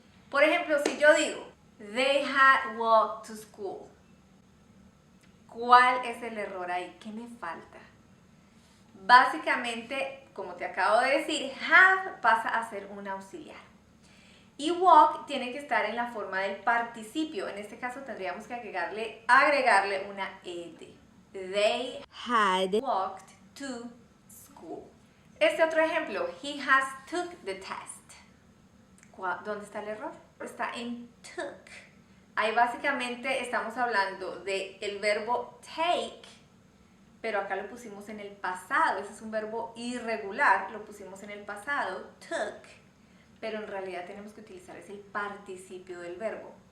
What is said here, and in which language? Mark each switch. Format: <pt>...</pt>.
<es>Por ejemplo, si yo digo,</es> <en>they had walked to school,</en> <es>¿cuál es el error ahí? ¿Qué me falta? Básicamente, como te acabo de decir, have pasa a ser un auxiliar. Y walk tiene que estar en la forma del participio. En este caso tendríamos que agregarle una ed.</es> <en>They had walked to school.</en> <es>Este otro ejemplo,</es> <en>he has took the test.</en> <es>¿Dónde está el error? Está en took. Ahí básicamente estamos hablando del verbo take, pero acá lo pusimos en el pasado. Ese es un verbo irregular, lo pusimos en el pasado, took, pero en realidad tenemos que utilizar el participio del verbo.</es>